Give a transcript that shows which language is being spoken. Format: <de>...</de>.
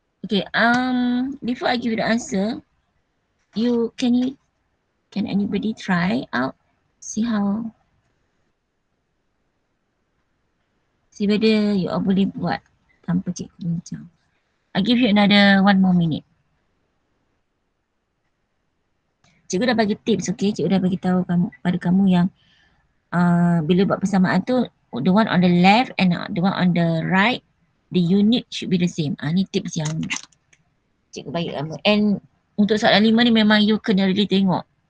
<en>Okay, before I give you the answer, can anybody try out?</en> <ms>See whether you all boleh buat tanpa cikgu bincang.</ms> <en>I give you another 1 more minute.</en> <ms>Cikgu dah bagi tips, okay? Cikgu dah bagi tahu pada kamu yang bila buat persamaan tu, the one on the left and the one on the right, the unit should be the same. Ni tips yang cikgu bagi kamu. And untuk soalan 5 ni memang you kena really tengok.</ms>